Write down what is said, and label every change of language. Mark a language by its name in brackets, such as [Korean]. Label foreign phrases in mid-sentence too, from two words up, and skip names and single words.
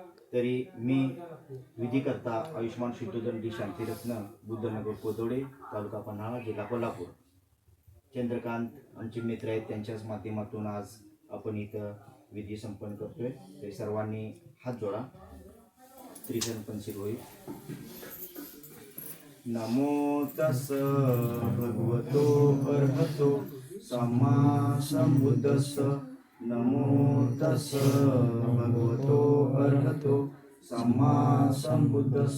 [Marathi] तरी मी विधीकर्ता आयुष्मान शुद्धोदंडी शांतिरत्न, बुद्धनगर कोथोडे, तालुका पन्हाळा, जिल्हा कोल्हापूर, चंद्रकांत आमचे मित्र आहेत, त्यांच्याच माध्यमातून आज आपण इथं विधी संपन्न करतोय. तरी सर्वांनी हात जोडा. त्रिशरण पंचित होईल. [Pali] नमो तस् भगवतो अर्हतो सम्मा संबुद्धस्स. नमो तस् भगवतो अर्हतो सम्मा संबुद्धस्स.